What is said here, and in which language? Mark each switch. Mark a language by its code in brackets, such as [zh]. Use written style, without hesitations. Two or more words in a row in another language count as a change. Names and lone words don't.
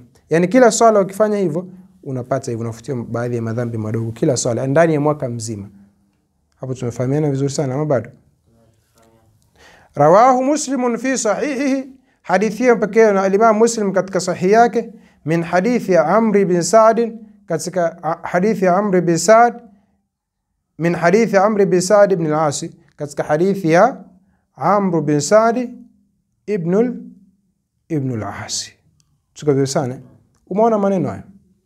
[sw] Yani kila swala ukifanya hivyo unapata hivyo, unafutiwa baadhi ya madhambi madogo kila swala ndani ya mwaka mzima. Hapo tumefahamiana vizuri sana ama bado? [ar] رواه مسلم في صحيحه, [sw] hadithi pekee na Imam Muslim katika sahihi yake, min hadithi ya Amr bin Sa'd, katika hadithi ya Amr bin Sa'd, [ar] من حديث عمرو بن سعد ابن العاص, [sw] katika hadithi ya Amr bin Sa'd ibn al-As. Tuko vizuri sana. Umeona maneno haya?